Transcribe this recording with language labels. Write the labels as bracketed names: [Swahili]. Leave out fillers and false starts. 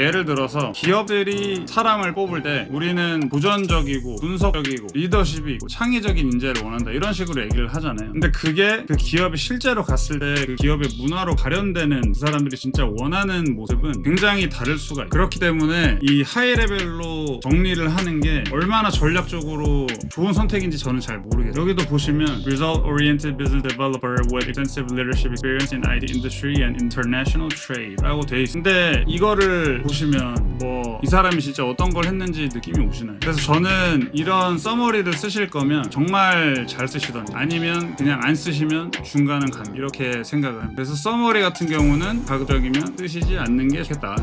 [Korean] 예를 들어서 기업들이 사람을 뽑을 때 우리는 도전적이고 분석적이고 리더십이 있고 창의적인 인재를 원한다, 이런 식으로 얘기를 하잖아요. 근데 그게 그 기업에 실제로 갔을 때 그 기업의 문화로 가련되는 그 사람들이 진짜 원하는 모습은 굉장히 다를 수가 있어요. 그렇기 때문에 이 하이 레벨로 정리를 하는 게 얼마나 전략적으로 좋은 선택인지 저는 잘 모르겠어요. [English] 여기도 보시면 Result Oriented Business Developer with Extensive Leadership Experience in IT Industry and International Trade [Korean] 라고 돼 있어요. 근데 이거를 보시면 뭐 이 사람이 진짜 어떤 걸 했는지 느낌이 오시나요? 그래서 저는 이런 서머리를 쓰실 거면 정말 잘 쓰시던지, 아니면 그냥 안 쓰시면 중간은 간, 이렇게 생각을 합니다. 그래서 서머리 같은 경우는 가급적이면 쓰시지 않는 게 좋겠다.